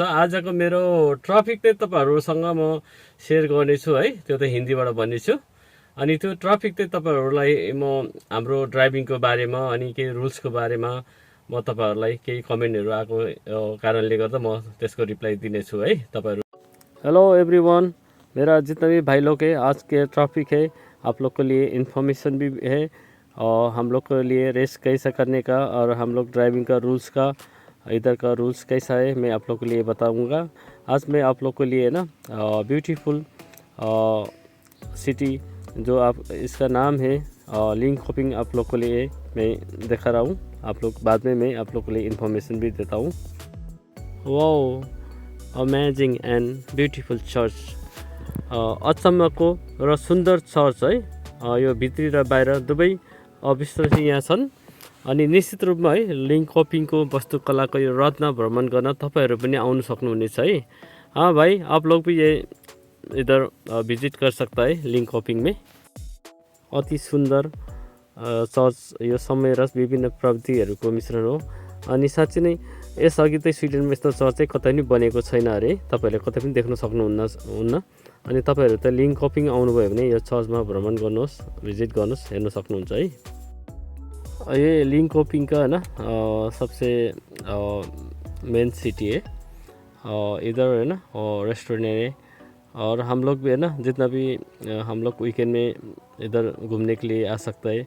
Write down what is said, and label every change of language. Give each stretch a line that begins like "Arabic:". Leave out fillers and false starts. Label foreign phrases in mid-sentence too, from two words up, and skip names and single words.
Nepali: आजको मेरो ट्राफिक चाहिँ तपाईहरुसँग म शेयर गर्ने छु है, त्यो त हिन्दीबाट भन्ने छु। अनि त्यो ट्राफिक चाहिँ तपाईहरुलाई म हाम्रो ड्राइभिङको बारेमा अनि केही रुल्सको बारेमा म तपाईहरुलाई केही कमेन्टहरु आएको कारणले गर्दा म त्यसको रिप्लाई दिनेछु है तपाईहरु।
Hindi: हेलो एवरीवन, मेरा जितना भी भाई लोग है, आज के ट्रैफिक है आप लोग के लिए इन्फॉर्मेशन भी है और हम लोग के लिए रेस कैसा करने का और हम लोग ड्राइविंग का रूल्स का इधर का रूल्स कैसा है मैं आप लोग के लिए बताऊंगा। आज मैं आप लोग के लिए ना ब्यूटीफुल सिटी जो आप इसका नाम है लिंकहोपिंग आप लोग के लिए मैं दिखा रहा हूँ। आप लोग बाद में मैं आप लोग के लिए इन्फॉर्मेशन भी देता हूँ। वाओ,
English: amazing and beautiful church,
Nepali: अचम्मको र सुन्दर चर्च है। यो भित्री र बाहिर दुवै अविश्वास चाहिँ यहाँ छन् अनि निश्चित रूपमा है लिंकहोपिङको वास्तुकलाको यो रत्न भ्रमण गर्न तपाईहरु पनि आउन सक्नुहुनेछ है।
Hindi: हाँ भाई, आप लोग भी ये इधर विजिट कर सकता है लिंकहोपिङ में।
Nepali: अति सुन्दर चर्च, यो समय र विभिन्न प्रविधिहरूको मिश्रण हो अनि साँच्चै नै यसअघि चाहिँ स्विडेनमा यस्तो चर्च चाहिँ कतै पनि बनेको छैन अरे, तपाईहरुले कतै पनि देख्न सक्नुहुन्न। अनि तपाईहरु त लिंकहोपिङ आउनुभयो भने यो चर्चमा भ्रमण गर्नुहोस्, भिजिट गर्नुहोस्, हेर्न सक्नुहुन्छ है।
Hindi: ये लिंकहोपिङ का है ना सबसे मेन सिटी है, इधर है ना रेस्टोरेंट है और हम लोग भी है ना जितना भी हम लोग वीकेंड में इधर घूमने के लिए आ सकता है।